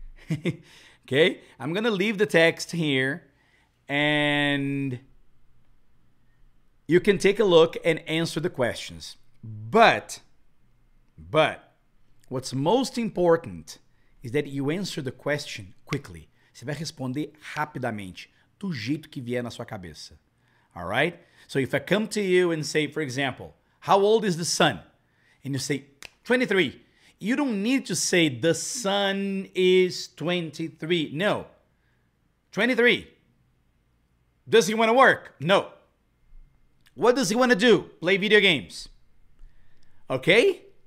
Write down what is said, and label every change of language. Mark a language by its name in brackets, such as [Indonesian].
[English] Okay? I'm going to leave the text here. And you can take a look and answer the questions. But what's most important is that you answer the question quickly. [Portuguese] Você vai responder rapidamente, do jeito que vier na sua cabeça. [English] All right? So if I come to you and say, for example, how old is the son? And you say, 23. You don't need to say the son is 23. No. 23. Does he want to work? No. What does he want to do? Play video games. Okay?